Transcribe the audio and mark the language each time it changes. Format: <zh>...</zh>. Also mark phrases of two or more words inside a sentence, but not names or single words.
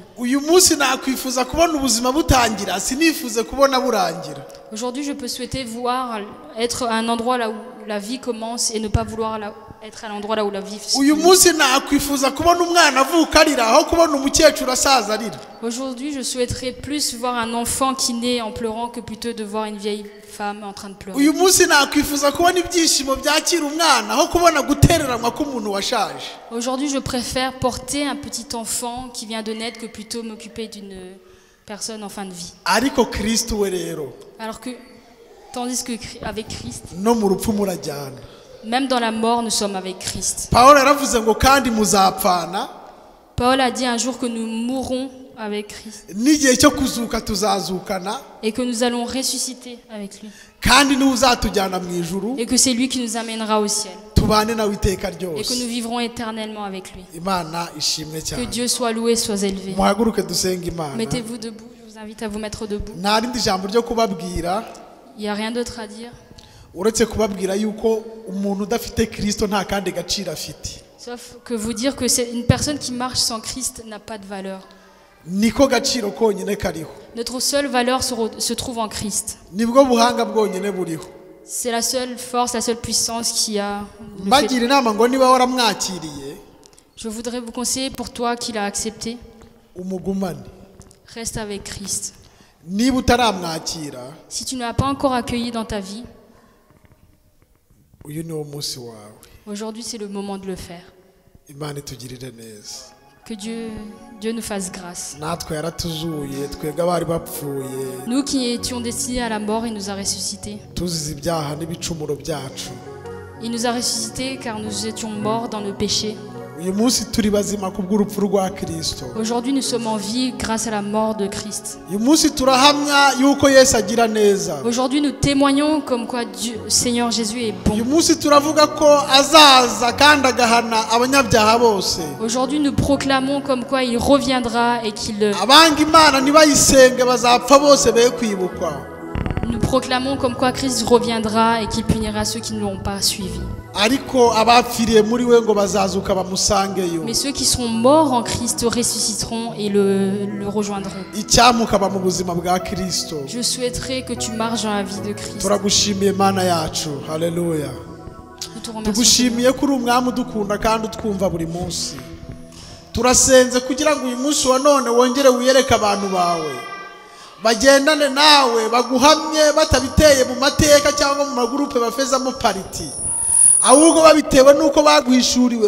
<rw>Uyu munsi nakwifuza kubona ubuzima butangira, sinifuze kubona burangira.</rw> <fr>Aujourd'hui, je peux souhaiter être à un endroit là où la vie commence et ne pas vouloir être à l'endroit là où la vie se</fr> <rw>Uyu</rw> <fr>termine.</fr> <rw>munsi nakwifuza kubona umwana avuka arira aho kubona umukecuru asaza arira.</rw> <fr>Aujourd'hui, je souhaiterais plus voir un enfant qui naît en pleurant que plutôt de voir une vieille femme en train de pleurer.</fr> <rw>Uyu munsi nakwifuza kubona ibyishimo byakira umwana aho kubona gutereranwa k'umuntu washaje.</rw> <fr>Aujourd'hui, je préfère porter un petit enfant qui vient de naître que plutôt m'occuper d'une personne en fin de vie.</fr> <rw>Ariko Kristo we rero</rw> <fr>Alors que, tandis que avec Christ,</fr> <rw>no mu rupfu murajyana.</rw> <fr>même dans la mort, nous sommes avec Christ.</fr> <rw>Pawulo yaravuze ngo kandi muzapfana,</rw> <fr>Paul a dit un jour que nous mourrons avec Christ</fr> <rw>n'igihe cyo kuzuka tuzazukana,</rw> <fr>et que nous allons ressusciter avec lui</fr> <rw>kandi niwe uzatujyana mu ijuru</rw> <fr>et que c'est lui qui nous amènera au ciel</fr> <rw>tubane nawe iteka</rw> <fr>et que nous</fr> <rw>ryose.</rw> <fr>vivrons éternellement avec lui.</fr> <rw>Imana ishimwe</rw> <fr>Que</fr> <rw>cyane.</rw> <fr>Dieu soit loué, soit élevé.</fr> <rw>Muhaguruke dusenga Imana.</rw> <fr>Mettez-vous debout, je vous invite à vous mettre debout.</fr> <rw>Nta rindi jambo ryo kubabwira</rw> <fr>Il n'y a rien d'autre à dire,</fr> <rw>uretse kubabwira yuko umuntu udafite Kristo nta kandi gaciro afite.</rw> <fr>sauf que vous dire que c'est une personne qui marche sans Christ n'a pas de valeur.</fr> <rw>Niko gaciro konyine kariho.</rw> <fr>Notre seule valeur se trouve en Christ.</fr> <rw>Nibwo buhanga bwonyine buriho.</rw> <fr>C'est la seule force, la seule puissance qui a.</fr> <rw>Mbagira inama ngo niba waramwakiriye</rw> <fr>Je voudrais vous conseiller pour toi qui l'a accepté,</fr> <rw>umugumane.</rw> <fr>reste avec Christ.</fr> <rw>Niba utaramwakira</rw> <fr>Si tu ne l'as pas encore accueilli dans ta vie,</fr> <rw>uyu niwo munsi wawe.</rw> <fr>aujourd'hui c'est le moment de le faire.</fr> <rw>Imana itugirire neza.</rw> <fr>Que Dieu nous fasse grâce.</fr> <rw>Natwe yaratuzuye twebwe abari bapfuye</rw> <fr>Nous qui étions destinés à la mort, il nous a ressuscités.</fr> <rw>tuzize ibyaha n'ibicumuro byacu.</rw> <fr>Il nous a ressuscités car nous étions morts dans le péché.</fr> <rw>uyu munsi turi bazima kubw'urupfu rwa Kristo.</rw> <fr>Aujourd'hui, nous sommes en vie grâce à la mort de Christ.</fr> <rw>uyu munsi turahamya yuko Yesu agira neza.</rw> <fr>Aujourd'hui, nous témoignons comme quoi Dieu, Seigneur Jésus est bon.</fr> <rw>uyu munsi turavuga ko azaza kandi agahana abanyabyaha bose.</rw> <fr>Aujourd'hui, nous proclamons comme quoi il reviendra et qu'il...</fr> <rw>abanga Imana nibayisenge bazapfa bose be kwibukwa.</rw> <fr>Nous proclamons comme quoi Christ reviendra et qu'il punira ceux qui ne l'ont pas suivi.</fr> <rw>ariko abapfiriye muri we ngo bazazuka bamusangeyo.</rw> <fr>Mais ceux qui seront morts en Christ ressusciteront et le rejoindront.</fr> <rw>icyamukaba mu buzima bwa Kristo.</rw> <fr>Je souhaiterais que tu marches dans la vie de Christ.</fr> <rw>turagushimiye Mana yacu. Haleluya.</rw> <fr>Nous te remercions.</fr> <rw>tugushimiye kuri umwami udukunda kandi utwumva buri munsi. turasenze kugira ngo uyu munsi wa none wongere wiyereke abantu bawe bagendane nawe baguhamye batabiteye mu mateka cyangwa mu magurupe bafezamo pariti, ahubwo babitewe nuko baguhishuriwe.</rw>